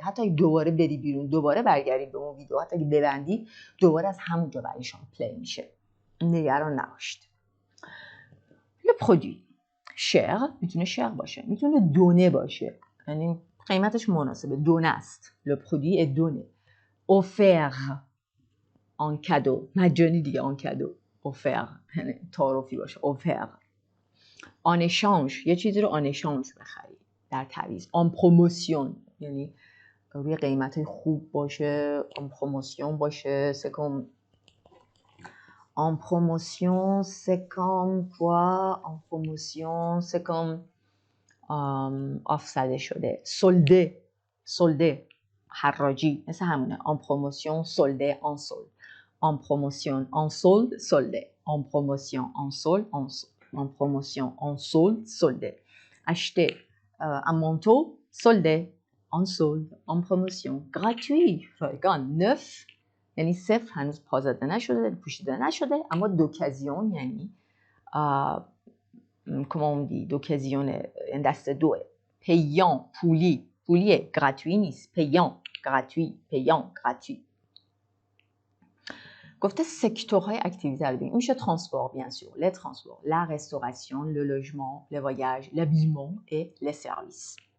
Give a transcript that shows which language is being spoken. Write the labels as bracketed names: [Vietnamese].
[Persian] حتی اگه دوباره بری بیرون دوباره برگردید به اون ویدیو، حتی اگه ببندی دوباره از همونجا برای شما پلی میشه. نگران نباشید. [French] Le produit cher [Persian] میتونه cher باشه، میتونه دونه باشه، یعنی قیمتش مناسبه، دونه است. [French] Le produit est donné. Offert en cadeau، [Persian] مجانی دیگه، [French] en cadeau. [Persian] Offert یعنی تعارفی باشه. [French] Offert. En échange [Persian] یه چیزی رو [French] en échange [Persian] بخرید، در تعویض. [French] En promotion [Persian] یعنی روی قیمت خوب باشه، [French] en promotion [Persian] باشه. [French] C'est comme en promotion c'est comme quoi؟ en promotion c'est comme off زده شده. [Persian] soldé حراجی مثل همونه. [French] en promotion soldé en solde. en promotion en solde soldé. en promotion en solde en solde. en promotion en solde soldé. acheter un manteau soldé en solde en promotion. [Persian] gratuit رایگان. neuf یعنی صفر، هنوز پا زده نشده، پوشیده نشده، اما دوکازیون یعنی [French] comment on dit d'occasion [Persian] یعنی دست دوه. payant پولیه، gratuit نیست. [French] payant gratuit. [Persian] گفته سکتورهای اکتیویته رو ببین. میشه [French] transport bien sûr, les transports, la restauration, le logement, les voyages, l'habillement et les services.